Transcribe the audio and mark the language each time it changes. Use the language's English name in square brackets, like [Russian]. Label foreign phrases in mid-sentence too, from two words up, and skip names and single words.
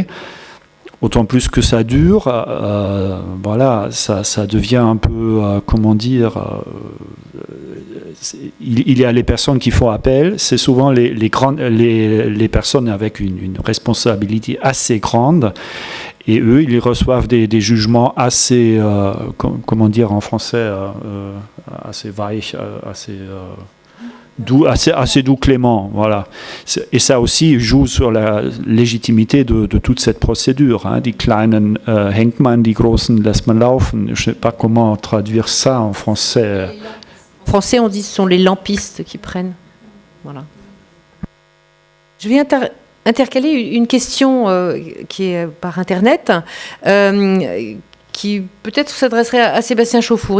[French] Autant plus que ça dure, voilà, ça devient un peu, comment dire, il y a les personnes qui font appel, c'est souvent les personnes avec une responsabilité assez grande, et eux, ils reçoivent des jugements assez, comment dire en français, assez weich, assez... assez doux, clément, voilà. Et ça aussi joue sur la légitimité de toute cette procédure. Hein. [German] Die kleinen hängt man, die großen lässt man laufen. [French] Je ne sais pas comment traduire ça en français. En français, on dit que ce sont les lampistes qui prennent. Voilà. Je vais intercaler une question qui est par Internet. Qui peut-être s'adresserait à Sébastien Chauffour.